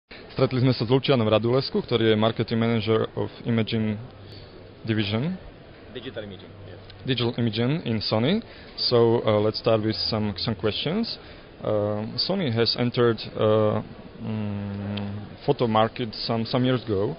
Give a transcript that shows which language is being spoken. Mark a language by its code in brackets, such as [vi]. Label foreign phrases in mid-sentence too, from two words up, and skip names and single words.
[sk] Stretli sme sa s Lucianom Radulescu, ktorý je [en] marketing manager of Imaging Division. Digital imaging, yes. Digital imaging in Sony. So let's start with some questions. Sony has entered photo market some years ago.